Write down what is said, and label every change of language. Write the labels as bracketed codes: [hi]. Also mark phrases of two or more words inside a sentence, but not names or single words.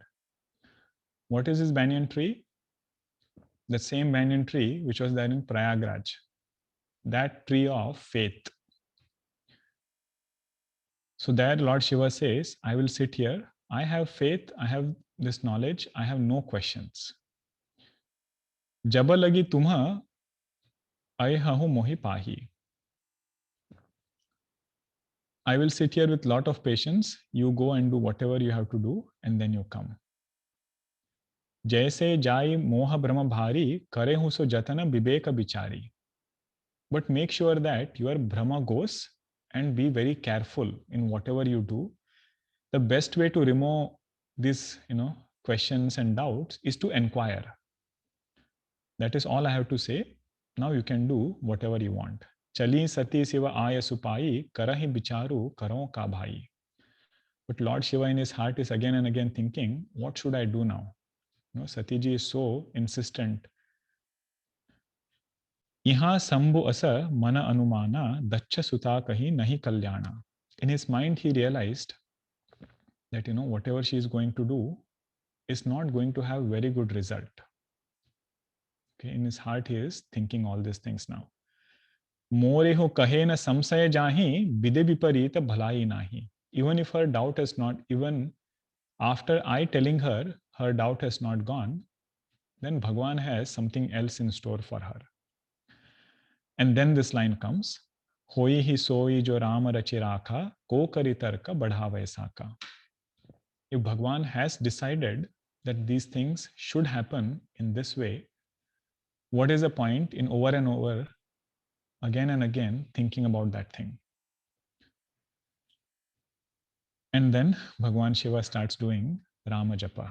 [en] What is this banyan tree? The same banyan tree which was there in Prayagraj. That tree of faith. So there Lord Shiva says, I will sit here. I have faith, I have this knowledge, I have no questions. [awa] Jaba lagi tumha aihahu mohi pahi. [en] I will sit here with lot of patience. You go and do whatever you have to do, and then you come. [awa] Jaise jai moha brahma bhari, kare hu so jatana viveka bichari. [en] But make sure that your Brahma goes, and be very careful in whatever you do. The best way to remove these, questions and doubts is to inquire. That is all I have to say. Now you can do whatever you want. [awa] Chali sati siva aya supai, karahi bicharu karon ka bhai. [en] But Lord Shiva in his heart is again and again thinking, what should I do now? Satiji is so insistent. [awa] Iha sambhu asa mana anumana dacha suta kahi nahi kalyana. [en] In his mind, he realized that whatever she is going to do is not going to have very good result. Okay, in his heart, he is thinking all these things now. [awa] More ho kahe na samsaya jahi bide viparita bhalai nahi. [en] Even if her doubt has not, even after I telling her, her doubt has not gone, then Bhagwan has something else in store for her. And then this line comes, [awa] Hoi hi soi jo Rama rachi rakha, ko kari tarka badhava saka. [en] If Bhagwan has decided that these things should happen in this way, what is the point in over and over, again and again, thinking about that thing? And then Bhagwan Shiva starts doing Rama Japa.